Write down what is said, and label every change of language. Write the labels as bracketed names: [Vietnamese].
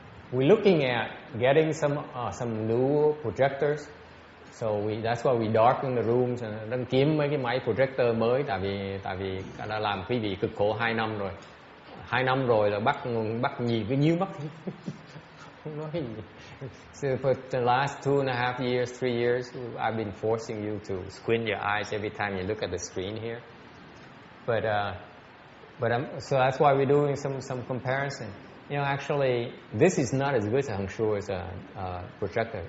[English] We're looking at getting some new projectors. So that's why we darken the rooms. [Vietnamese] Đang kiếm mấy cái máy projector mới, tại vì đã làm quý vị cực khổ 2 năm rồi. 2 năm rồi là bắt nhì cứ nhíu mắt. Không nói cái gì. [English] So for the last 2.5 years, 3 years, I've been forcing you to squint your eyes every time you look at the screen here. So that's why we're doing some comparison. You know, actually, this is not as good as I'm sure as a projector.